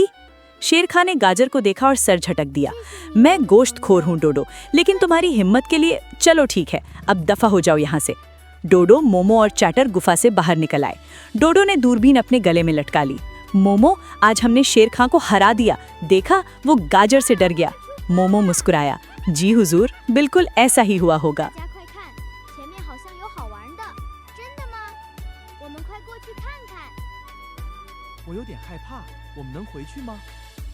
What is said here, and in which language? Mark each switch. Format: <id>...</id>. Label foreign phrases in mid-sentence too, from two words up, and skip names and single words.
<hi>शेर खान ने गाजर को देखा और सर झटक दिया। मैं गोश्तखोर हूँ डोडो, लेकिन तुम्हारी हिम्मत के लिए चलो ठीक है, अब दफा हो जाओ यहाँ से। डोडो, मोमो और चैटर गुफा से बाहर निकल आए। डोडो ने दूरबीन अपने गले में लटका ली। मोमो, आज हमने शेर खान को हरा दिया। देखा, वो गाजर से डर गया। मोमो मुस्कुराया। जी हुजूर, बिल्कुल ऐसा ही हुआ होगा।</hi> <zh>大家快看，前面好像有好玩的，真的吗？我们快过去看看。我有点害怕，我们能回去吗？</zh>